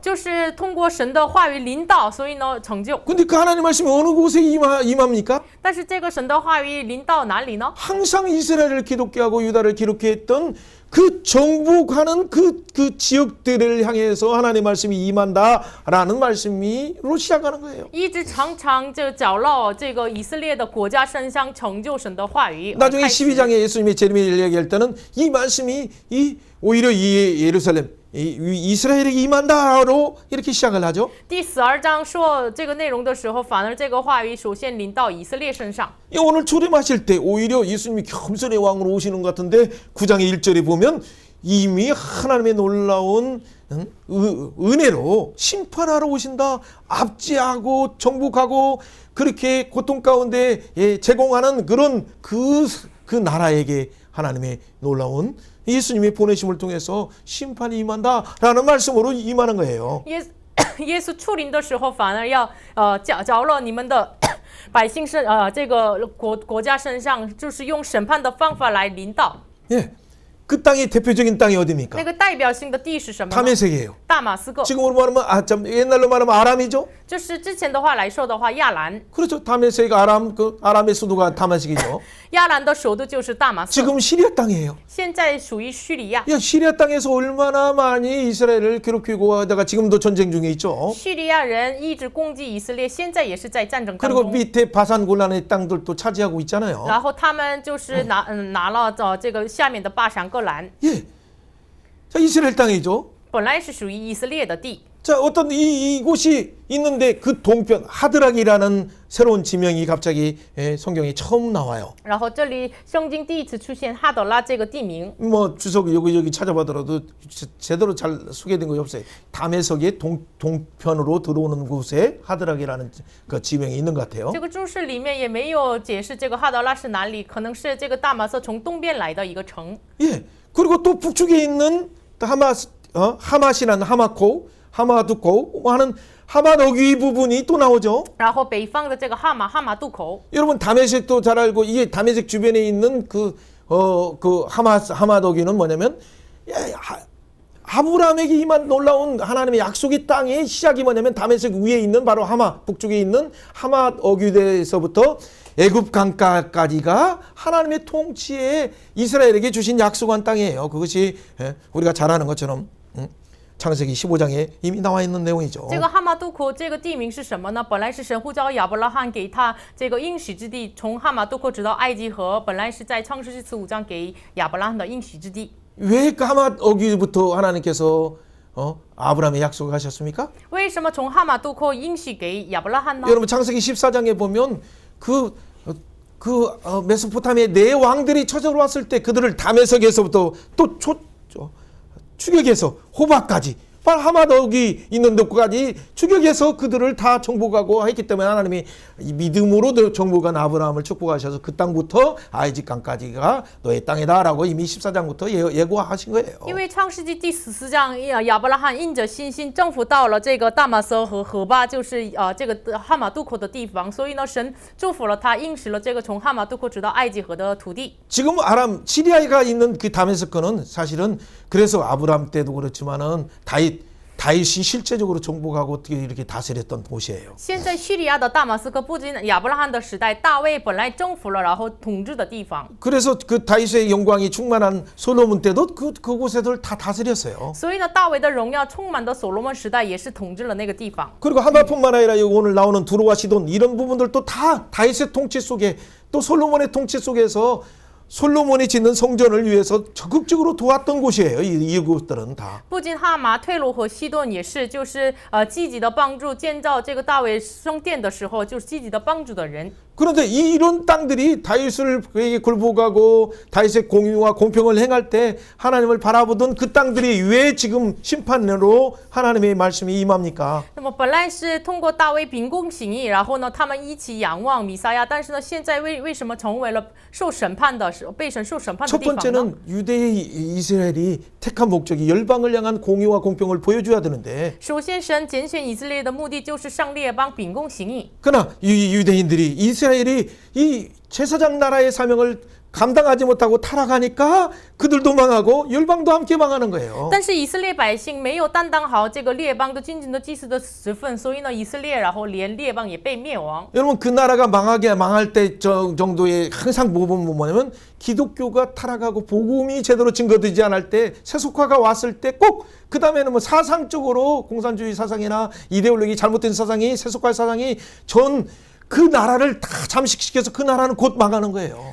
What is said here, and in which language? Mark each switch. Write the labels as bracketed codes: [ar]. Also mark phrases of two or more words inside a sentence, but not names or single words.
[zh] 就是通过神的话语临到，所以呢成就。 [ko] 근데 그 하나님 말씀이 어느 곳에 임합니까? [zh] 但是这个神的话语临到哪里呢？ [ko] 항상 이스라엘을 기독게 하고 유다를 기록해 했던 그 정복하는 그 지역들을 향해서 하나님의 말씀이 임한다라는 말씀으로 시작하는 거예요. [zh] 一直常常就搅绕这个以色列的国家身上成就神的话语。 [ko] 나중에 [zh] 开始 [ko] 12장에 예수님의 재림을 얘기할 때는 이 말씀이 오히려 이 예루살렘 이스라엘에게 임한다로 이렇게 시작을 하죠. [zh] 第12章说这个内容的时候，反而这个话语首先临到以色列身上。 [ko] 오늘 초림하실 때 오히려 예수님이 겸손의 왕으로 오시는 것 같은데 9장의 1절에 보면 이미 하나님의 놀라운 은혜로 심판하러 오신다. 압제하고 정복하고 그렇게 고통 가운데 제공하는 그런 그 나라에게 하나님의 놀라운 예수님의 보내심을 통해서 심판이 임한다라는 말씀으로 임하는 거예요. [zh] 耶稣出临的时候，反而要搅了你们的百姓这个国家身上，就是用审判的方法来临到。 [ko] 예, 그 땅의 대표적인 땅이 어디입니까? [zh] 那个代表性的地是什么呢？ [ko] 다메섹이에요. [zh] 大马士革。 [ko] 지금으로 말하면 옛날로 말하면 아람이죠. [zh] 就是之前的话来说的话，亚兰， [ko] 그렇죠. 다메섹 아람의 수도가 다메섹이죠. [zh] 亚兰的首都就是大马士革， [ko] 지금 시리아 땅이에요. [zh] 现在属于叙利亚。 [ko] 야, 시리아 땅에서 얼마나 많이 이스라엘을 괴롭히고 하다가 지금도 전쟁 중에 있죠. [zh] 叙利亚人一直攻击以色列，现在也是在战争当 [ko] 그리고 [zh] 中。 [ko] 밑에 바산 골란의 땅들도 차지하고 있잖아요. [zh] 然后他们就是拿了这个下面的巴山戈兰， [ko] 예. 자, 이스라엘 땅이죠. [zh] 本来是属于以色列的地。 [ko] 자, 어떤 이곳이 있는데 그 동편 하드락이라는 새로운 지명이 갑자기 성경에 처음 나와요. [zh] 然后这里圣经第一次出现哈德拉这个地名， [ko] 뭐 주석 여기 찾아봐더라도 제대로 잘 소개된 거 없어요. 다메섹의 동편으로 들어오는 곳에 하드락이라는 그 지명이 있는 것 같아요. [zh] 这个注释里面也没有解释这个哈德拉是哪里，可能是这个大马色从东边来的一个城。 [ko] 예. 그리고 또 북쪽에 있는 하맛이라는 하마두코 하는 하마너귀 부분이 또 나오죠. [zh] 然后北方的这个哈马渡口， [ko] 여러분 다메섹도 잘 알고 이게 다메섹 주변에 있는 그 하마너귀는 뭐냐면 아브라함에게 임한 놀라운 하나님의 약속의 땅의 시작이 뭐냐면 다메섹 위에 있는 바로 하마, 북쪽에 있는 하마 어귀대에서부터 애굽 강가까지가 하나님의 통치에 이스라엘에게 주신 약속한 땅이에요. 그것이 우리가 잘 아는 것처럼 창세기 15장에 이미 나와 있는 내용이죠. [zh] 这个哈马杜科这个地名是什么呢？本来是神呼召亚伯拉罕给他这个应许之地，从哈马杜科直到埃及河，本来是在创世纪15章给亚伯拉罕的应许之地。 [ko] 왜 그 하마 어귀부터 하나님께서 아브라함에 약속하셨습니까? [zh] 为什么从哈马杜科应许给亚伯拉罕呢？ [ko] 여러분 창세기 14장에 보면 메소포타미아의 네 왕들이 쳐들어왔을 때 그들을 다메섹에서부터 또 추격해서 호박까지 하마덕이 있는 데까지 추격해서 그들을 다 정복하고 했기 때문에 하나님이 믿음으로 정복한 아브라함을 축복하셔서 그 땅부터 아이직 강까지가 너의 땅이다라고 이미 14장부터 예고하신 거예요. [zh] 因为创世纪第14章，亚伯拉罕因着信心征服到了这个大马色和河巴，就是这个哈马杜口的地方，所以呢，神祝福了他，应许了这个从哈马杜口直到埃及河的土地。 [ko] 지금 아람 시리아가 있는 그 다메섹은 사실은 그래서 아브라함 때도 그렇지만은 다윗이 실제적으로 정복하고 어떻게 이렇게 다스렸던 곳이에요. [zh] 现在叙利亚的大马斯克不仅亚伯拉罕的时代，大卫本来征服了，然后统治的地方。 [ko] 그래서 그 다윗의 영광이 충만한 솔로몬 때도 그곳에들 다 다스렸어요. [zh] 所以呢，大卫的荣耀充满的所罗门时代也是统治了那个地方。 [ko] 그리고 하마뿐만 아니라 오늘 나오는 두로와 시돈 이런 부분들도 다 다윗의 통치 속에 또 솔로몬의 통치 속에서 솔로몬이 짓는 성전을 위해서 적극적으로 도왔던 곳이에요. 이곳들은 다. [zh] 不仅哈马、退罗和西顿也是，就是积极的帮助建造这个大卫圣殿的时候，就是积极的帮助的人。 [ko] 그런데 이런 땅들이 다윗을 굴복하고 다윗의 공의와 공평을 행할 때 하나님을 바라보던 그 땅들이 왜 지금 심판으로 하나님의 말씀이 임합니까? [zh] 那么本来是通过大卫秉公行义，然后呢，他们一起仰望弥赛亚，但是呢，现在为什么成为了受审判的、被神受审判的 [ko] 첫 [zh] 地方呢？ [ko] 번째는 유대의 이스라엘이 택한 목적이 열방을 향한 공의와 공평을 보여줘야 되는데 [zh] 首先，神拣选以色列的目的就是向列邦秉公行义。 [ko] 그러나 이 유대인들이 이스라엘이 이 제사장 나라의 사명을 감당하지 못하고 타락하니까 그들도 망하고 열방도 함께 망하는 거예요. [zh] 但是以色列百姓没有担当好这个列邦的君尊的祭司的职分，所以呢，以色列然后连列邦也被灭亡。 [ko] 여러분 그 나라가 망할 때 정도의 항상 뭐냐면 기독교가 타락하고 복음이 제대로 증거되지 않을 때 세속화가 왔을 때 꼭 그 다음에는 뭐 사상적으로 공산주의 사상이나 이데올로기 잘못된 사상이 세속화 사상이 그 나라를 다 잠식시켜서 그 나라는 곧 망하는 거예요.